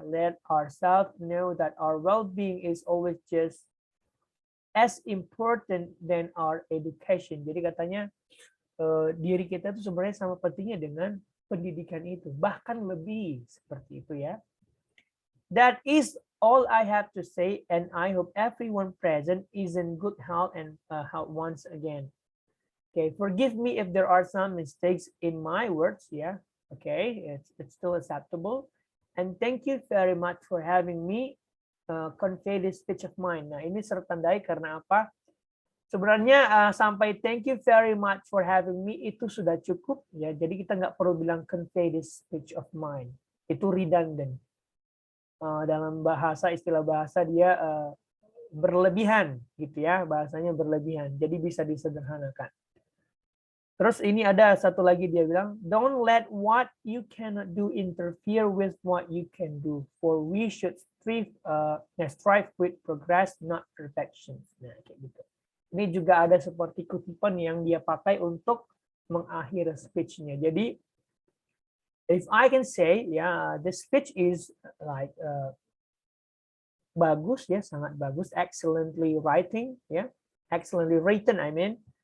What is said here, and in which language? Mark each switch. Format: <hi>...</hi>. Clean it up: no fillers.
<en>Let ourselves know that our well-being is always just as important than our education.</en> <id>Jadi katanya diri kita itu sebenarnya sama pentingnya dengan pendidikan itu, bahkan lebih seperti itu ya.</id> <en>That is all I have to say, and I hope everyone present is in good health and health once again. Okay, forgive me if there are some mistakes in my words. Yeah, okay, it's still acceptable. And thank you very much for having me convey this speech of mine.</en> <id>Nah, ini saya tandai karena apa? Sebenarnya sampai</id> <en>thank you very much for having me</en> <id>itu sudah cukup ya. Jadi kita nggak perlu bilang</id> <en>convey this speech of mine.</en> <id>Itu redundant. Dalam bahasa istilah bahasa dia berlebihan gitu ya, bahasanya berlebihan. Jadi bisa disederhanakan. Terus ini ada satu lagi dia bilang,</id> <en>don't let what you cannot do interfere with what you can do, for we should strive with progress, not perfection.</en> <id>Nah, kayak gitu. Ini juga ada seperti kutipan yang dia pakai untuk mengakhiri speech-nya.</id> <en>Jadi if I can say, yeah, the speech is like</en> <id>bagus ya, sangat bagus,</id> <en>excellently writing ya, excellently written I mean.</en>